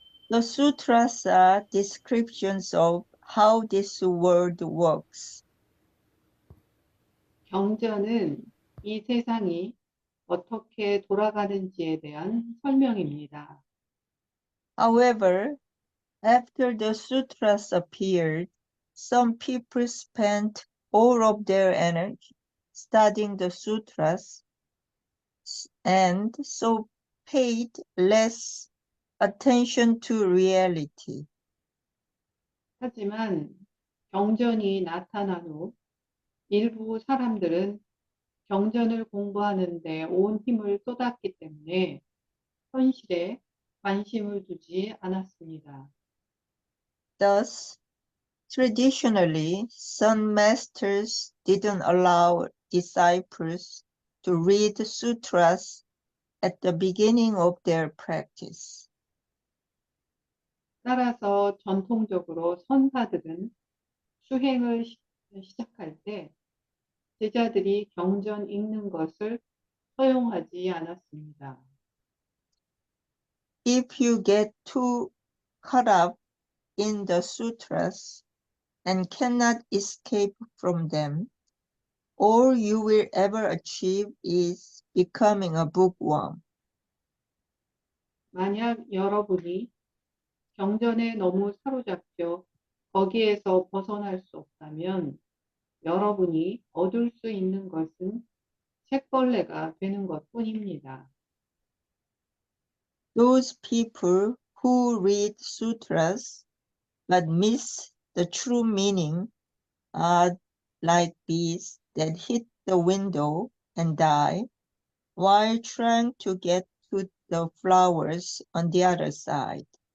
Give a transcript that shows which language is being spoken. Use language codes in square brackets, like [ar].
[en] The sutras are descriptions of how this world works. [ko] 경전은 이 세상이 어떻게 돌아가는지에 대한 설명입니다. [en] However, after the sutras appeared, some people spent all of their energy studying the sutras and so paid less attention to reality. [ko] 하지만 경전이 나타난 후 일부 사람들은 경전을 공부하는 데 온 힘을 쏟았기 때문에 현실에 관심을 두지 않았습니다. [en] Thus, traditionally, some masters didn't allow disciples to read sutras at the beginning of their practice. [ko] 따라서 전통적으로 선사들은 수행을 시작할 때 제자들이 경전 읽는 것을 허용하지 않았습니다. [en] If you get too caught up in the sutras and cannot escape from them, all you will ever achieve is becoming a bookworm. [ko] 만약 여러분이 경전에 너무 사로잡혀 거기에서 벗어날 수 없다면 여러분이 얻을 수 있는 것은 책벌레가 되는 것뿐입니다. [en] Those people who read sutras but miss the true meaning are like bees that hit the window and die while trying to get to the flowers on the other side.